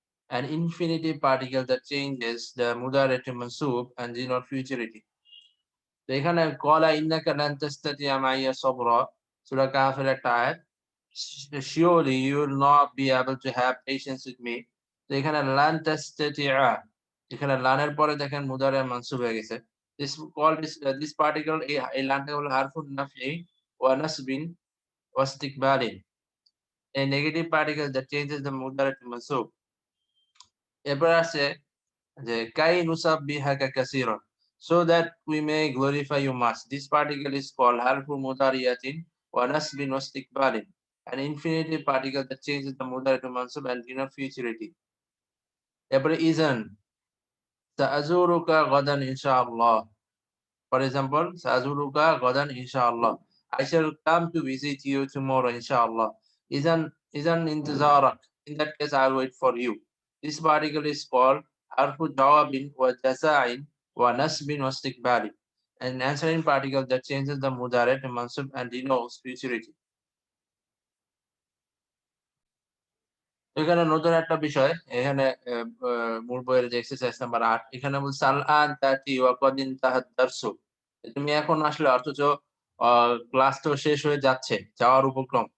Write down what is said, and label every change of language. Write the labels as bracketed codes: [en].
[en] An infinitive particle that changes the mudari to mansub and denote futurity. [bn] তো এখানে [ar] ক্বালা ইন্নাকা লান তাস্তাতি'a মাইয়া সাবরা [bn] সূরা কাহফের একটা আয়াত। [en] Surely you will not be able to have patience with me. [bn] তো এখানে লান তাস্তাতি'a এখানে লানের পরে দেখেন মুদারে মানসুব হয়ে গেছে। [en] This particle [bn] এই লানটা হলো [ar] হারফুন নাফই ওয়া নাসবিন ওয়া ইস্তিকবালিন। [en] A negative particle that changes the mudari to mansub. [bn] এরপর আছে যে [ar] কাই নুসাব্বিহাকা কাসীরান, [en] so that we may glorify you much. This particle is called harfu mudariyatin wa nasbin wa istiqbalin, an infinitive particle that changes the mudari to mansub and denote futurity. [bn] এরপরে [ar] ইজান সাআজুরুকা গাদান ইনশাআল্লাহ. [en] For example, [ar] সাআজুরুকা গাদান ইনশাআল্লাহ. [en] I shall come to visit you tomorrow inshallah. [ar] Izan intizarak. [en] In that case, I'll wait for you. This particle is called harfu jawabin wa jaza'in wa nasbin wa istiqbalin, an answering particle that changes the mudari to mansub and denotes futurity. [bn] এখানে নতুন একটা বিষয় এখানে মূল বইয়ের যে exercise number ৮ এখানে বলছে [ar] আল আন তাতি ওয়া কদ ইনতাহাদ দারসু। [bn] তুমি এখন আসলে অথচ ক্লাস তো শেষ হয়ে যাচ্ছে, যাওয়ার উপক্রম।